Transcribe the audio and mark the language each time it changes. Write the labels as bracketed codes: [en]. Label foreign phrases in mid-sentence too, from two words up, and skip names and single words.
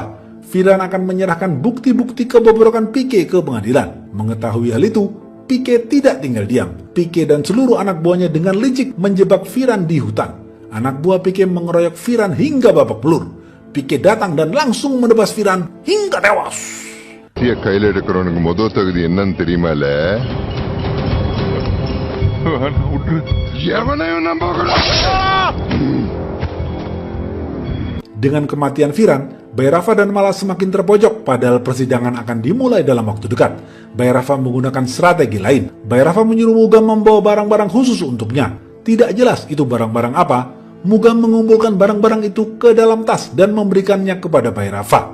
[id] Firan akan menyerahkan bukti-bukti kebobrokan Pique ke pengadilan. Mengetahui hal itu, Pique tidak tinggal diam. Pique dan seluruh anak buahnya dengan licik menjebak Firan di hutan. Anak buah Pique mengeroyok Firan hingga babak belur. Pique datang dan langsung menebas Firan hingga tewas. [ta] கையில் எடுக்கிறவனுக்கு முதல் தகுதி என்னன்னு தெரியுமால எவனையும் நம்ப [id] Dengan kematian Firan, Bay Rafa dan Mala semakin terpojok padahal persidangan akan dimulai dalam waktu dekat. Bay Rafa menggunakan strategi lain. Bay Rafa menyuruh Mugam membawa barang-barang khusus untuknya. Tidak jelas itu barang-barang apa. Mugam mengumpulkan barang-barang itu ke dalam tas dan memberikannya kepada Bay Rafa.